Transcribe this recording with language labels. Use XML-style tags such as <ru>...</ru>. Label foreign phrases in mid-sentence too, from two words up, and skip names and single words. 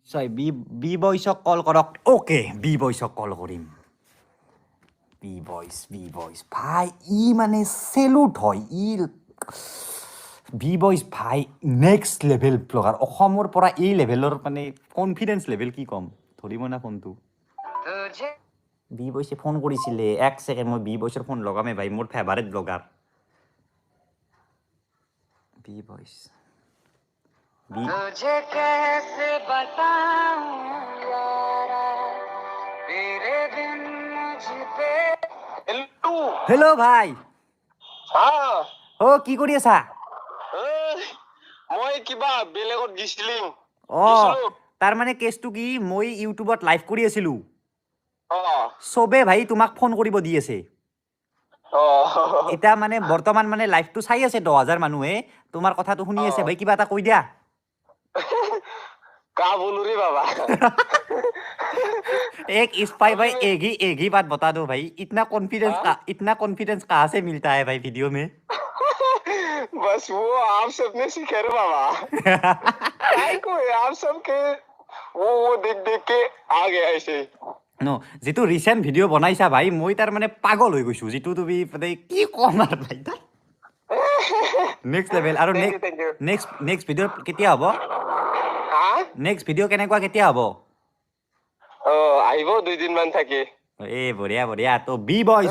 <as>চাই বি বয়সক কল কৰক ওকে বি বয়সক কল কৰিম বি বয়স ভাই ই মানে চেলুট হয় ই বি বয়স ভাই</as> <en>next level blogger</en> <as>অসমৰ পৰা এই লেভেলৰ মানে</as> <en>confidence level</en> <as>কি ক'ম ধৰিব না ফোনটো বি বয়সে ফোন কৰিছিলে এক ছেকেণ্ড মই বি বয়সৰ ফোন লগামে ভাই মোৰ</as> <en>favourite blogger</en> <hi>बी वॉइस तुझे कैसे बताऊं यारा तेरे बिन मुझ पे हेलो भाई ओ</hi> <as>কি কৰি আছা মই কিবা বেলেগত গিছিলিম তাৰ মানে কেছটো কি মই ইউটিউবত লাইভ কৰি আছিলো সবে ভাই তোমাক ফোন কৰিব দি আছে এটা মানে বৰ্তমান মানে লাইভটো চাই আছে 10000 মানুহে তোমাৰ কথাটো শুনি আছে ভাই কিবা এটা কৈ দিয়া</as> <hi>का बोलू रे बाबा एक स्पाई भाई एक ही बात बता दो भाई इतना कॉन्फिडेंस कहाँ से मिलता है भाई वीडियो में बस वो आप सबने सीखे रे बाबा आप सबके वो देख देख के आ गया ऐसे</hi> <as>নো জিতু ৰিচেণ্ট ভিডিঅ' বনাইছা ভাই মই তাৰ মানে পাগল হৈ গৈছো जितु তুমি মানে কি কম আর ভাই তাৰ</as> <en>next level</en> <as>আৰু</as> <en>next video</en> <as>কেতিয়া হ'ব</as> <en>next video</en> <as>কেনেকুৱা কেতিয়া হ'ব আহিব 2 দিন মান থাকি এ বঢ়িয়া তো বি বয়স</as>